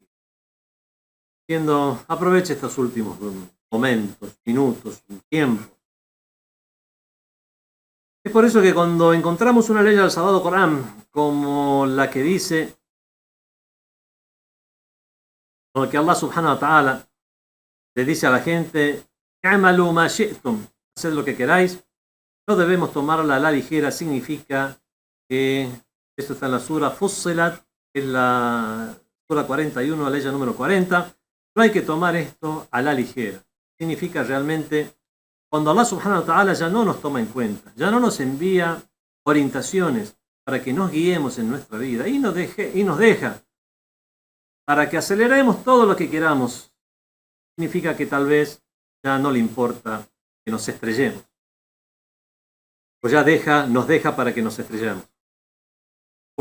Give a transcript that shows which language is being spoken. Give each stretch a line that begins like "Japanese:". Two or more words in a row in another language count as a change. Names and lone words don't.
Spanish: Aproveche estos últimos momentos, minutos, tiempo. Es por eso que cuando encontramos una ley del Sagrado Corán como la que dice, o que Allah
Arabic: سبحانه وتعالى
Spanish: le dice a la gente:
Arabic: "اعملوا ما شئتم",
Spanish: haced lo que queráis, no debemos tomarla a la ligera. Significa que esto está en la sura Fussilat, en la sura 41, la ley número 40. No hay que tomar esto a la ligera. Significa realmente cuando Allah
Arabic: سبحانه وتعالى
Spanish: ya no nos toma en cuenta, ya no nos envía orientaciones para que nos guiemos en nuestra vida y nos deja para que aceleremos todo lo que queramos, significa que tal vez ya no le importa que nos estrellemos. O ya nos deja para que nos estrellemos.